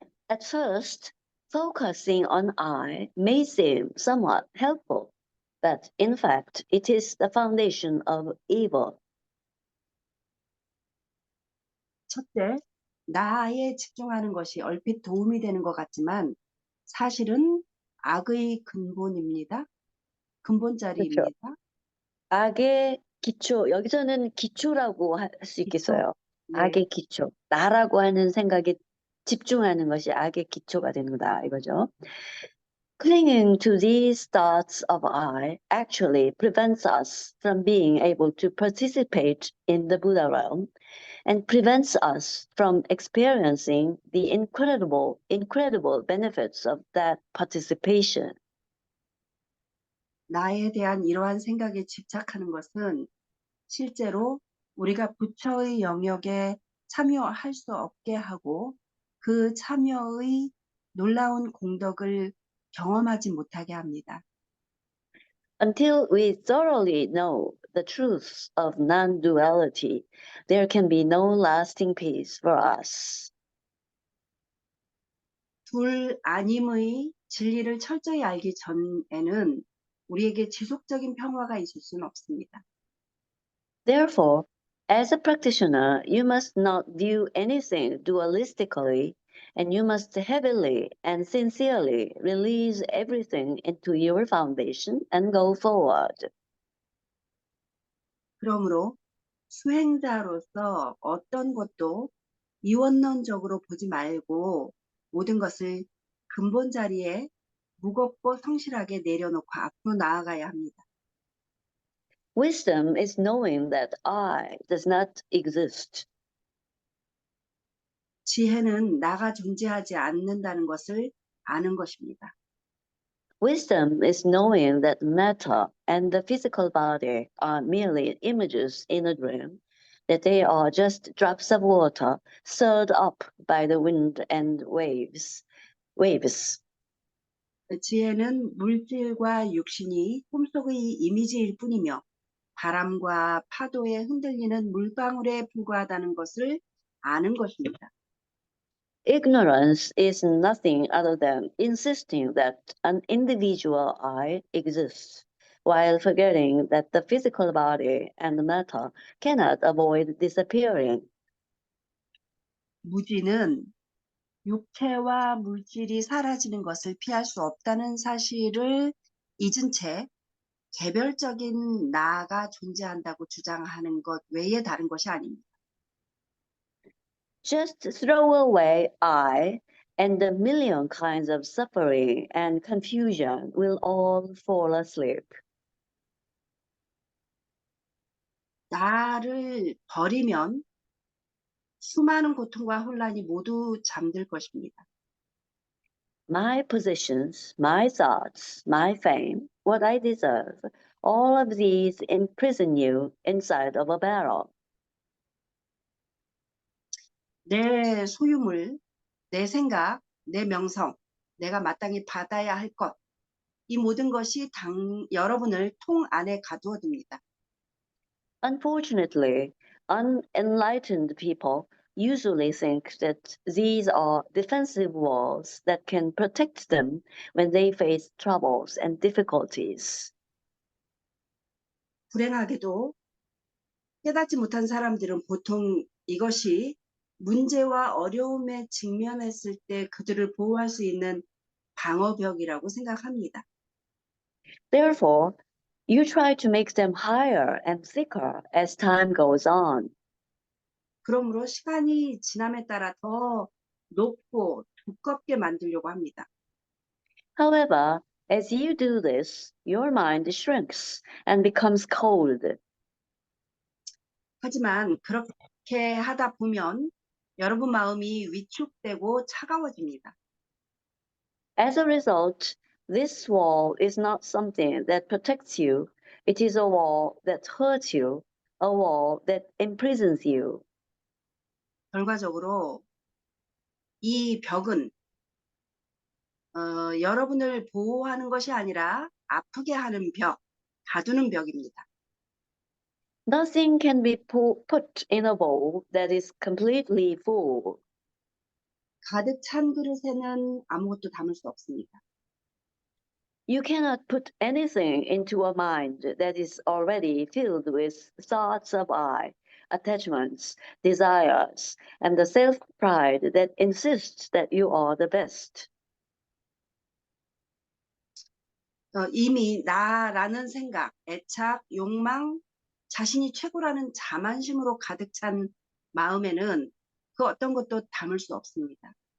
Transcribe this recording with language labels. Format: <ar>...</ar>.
<en>At first, focusing on I may seem somewhat helpful, but in fact, it is the foundation of evil.</en> <ko>첫째, 나에 집중하는 것이 얼핏 도움이 되는 것 같지만 사실은 악의 근본입니다. 그렇죠. 근본자리입니다. 악의 기초, 여기서는 기초라고 할 수 있겠어요. 네. 악의 기초. 나라고 하는 생각에 집중하는 것이 악의 기초가 되는 거다, 이거죠.</ko> <en>Clinging to these thoughts of I actually prevents us from being able to participate in the Buddha realm and prevents us from experiencing the incredible benefits of that participation.</en> <ko>나에 대한 이러한 생각에 집착하는 것은 실제로 우리가 부처의 영역에 참여할 수 없게 하고 그 참여의 놀라운 공덕을 경험하지 못하게 합니다.</ko> <en>Until we thoroughly know the truths of non-duality, there can be no lasting peace for us.</en> <ko>둘 아님의 진리를 철저히 알기 전에는 우리에게 지속적인 평화가 있을 수는 없습니다.</ko> <en>Therefore, as a practitioner, you must not view anything dualistically, and you must heavily and sincerely release everything into your foundation and go forward.</en> <ko>그러므로 수행자로서 어떤 것도 이원론적으로 보지 말고 모든 것을 근본 자리에 무겁고 성실하게 내려놓고 앞으로 나아가야 합니다.</ko> <en>Wisdom is knowing that I does not exist.</en> <ko>지혜는 나가 존재하지 않는다는 것을 아는 것입니다.</ko> <en>Wisdom is knowing that matter and the physical body are merely images in a dream, that they are just drops of water stirred up by the wind and waves.</en> <ko>지혜는 물질과 육신이 꿈속의 이미지일 뿐이며 바람과 파도에 흔들리는 물방울에 불과하다는 것을 아는 것입니다.</ko> <en>Ignorance is nothing other than insisting that an individual I exists, while forgetting that the physical body and matter cannot avoid disappearing.</en> <ko>무지는 육체와 물질이 사라지는 것을 피할 수 없다는 사실을 잊은 채 개별적인 나가 존재한다고 주장하는 것 외에 다른 것이 아닙니다.</ko> <en>Just throw away I, and a million kinds of suffering and confusion will all fall asleep.</en> <ko>나를 버리면 수많은 고통과 혼란이 모두 잠들 것입니다.</ko> <en>my positions, my thoughts, my fame, what I deserve, all of these imprison you inside of a barrel.</en> <ko>내 소유물, 내 생각, 내 명성, 내가 마땅히 받아야 할 것, 이 모든 것이 여러분을 통 안에 가두어둡니다.</ko> <en>Unfortunately, unenlightened people usually think that these are defensive walls that can protect them when they face troubles and difficulties.</en> <ko>불행하게도 깨닫지 못한 사람들은 보통 이것이 문제와 어려움에 직면했을 때 그들을 보호할 수 있는 방어벽이라고 생각합니다.</ko> <en>Therefore, you try to make them higher and thicker as time goes on.</en> <ko>그러므로 시간이 지남에 따라 더 높고 두껍게 만들려고 합니다.</ko> <en>However, as you do this, your mind shrinks and becomes cold.</en> <ko>하지만 그렇게 하다 보면 여러분 마음이 위축되고 차가워집니다.</ko> <en>As a result, this wall is not something that protects you. It is a wall that hurts you, a wall that imprisons you.</en> <ko>결과적으로 이 벽은 여러분을 보호하는 것이 아니라 아프게 하는 벽, 가두는 벽입니다.</ko> <en>Nothing can be put in a bowl that is completely full.</en> <ko>가득 찬 그릇에는 아무것도 담을 수 없습니다.</ko> <en>You cannot put anything into a mind that is already filled with thoughts of I, attachments, desires, and the self-pride that insists that you are the best.</en> <ko>이미 나라는 생각, 애착, 욕망, 자신이 최고라는 자만심으로 가득 찬 마음에는 그 어떤 것도 담을 수 없습니다.</ko>